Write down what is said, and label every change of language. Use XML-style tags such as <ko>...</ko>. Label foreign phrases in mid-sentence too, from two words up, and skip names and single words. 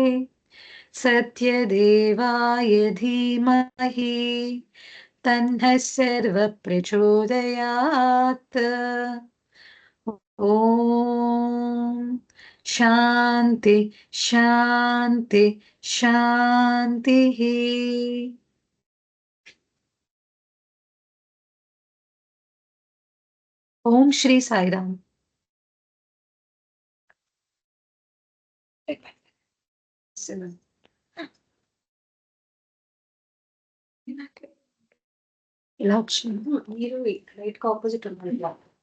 <sa>सत्यदेवाय धीमहि तन्नः सर्वप्रचोदयात् ॐ शान्ति शान्ति शान्तिः ఓం శ్రీ సాయిరామ్.</sa> <te>ఇలా వచ్చింది మీరు రైట్ కి ఆపోజిట్ ఉన్నారు ఇలా.</te>